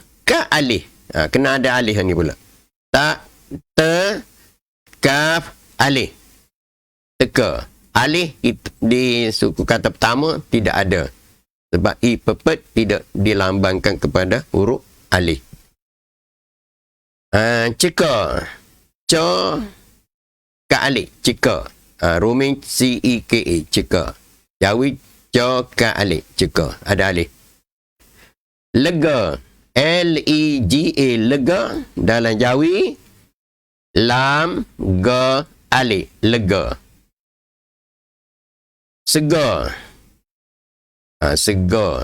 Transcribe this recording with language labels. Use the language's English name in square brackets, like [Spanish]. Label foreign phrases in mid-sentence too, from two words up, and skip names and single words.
[Malay] Kena ada alif ni pula. Tak, te, kaf, alif. Teka. Alif di suku kata pertama tidak ada. Sebab i pepet tidak dilambangkan kepada huruf alif. Ceka. Co, ka alif. Ceka. Ruming C-E-K-A. Ceka. Jawi, co, ka alif. Ceka. Ada alif. Lega. L-E-G-A. Lega. Dalam Jawi. Lam, ga, alif. Lega. Sega. Sega.